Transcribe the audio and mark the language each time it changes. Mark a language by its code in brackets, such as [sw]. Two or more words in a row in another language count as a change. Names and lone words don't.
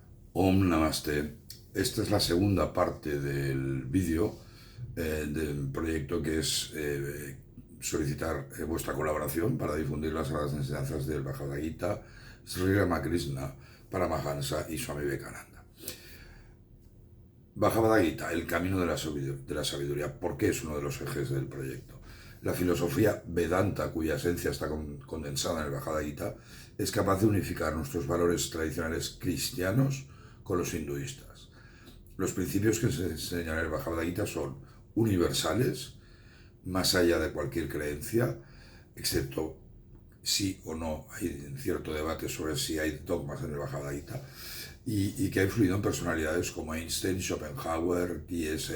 [sa] Om Namaste. [es] Esta es la segunda parte del vídeo del proyecto que es solicitar vuestra colaboración para difundir las sagradas enseñanzas del Bhagavad Gita, Sri Ramakrishna, Paramahansa y Swami Vivekananda. Bhagavad Gita, el camino de la sabiduría. ¿Por qué es uno de los ejes del proyecto? La filosofía Vedanta, cuya esencia está condensada en el Bhagavad Gita, es capaz de unificar nuestros valores tradicionales cristianos con los hinduistas. Los principios que se enseñan en el Bhagavad Gita son universales, más allá de cualquier creencia, excepto sí o no, hay cierto debate sobre si hay dogmas en el Bhagavad Gita, y que ha influido en personalidades como Einstein, Schopenhauer, T.S.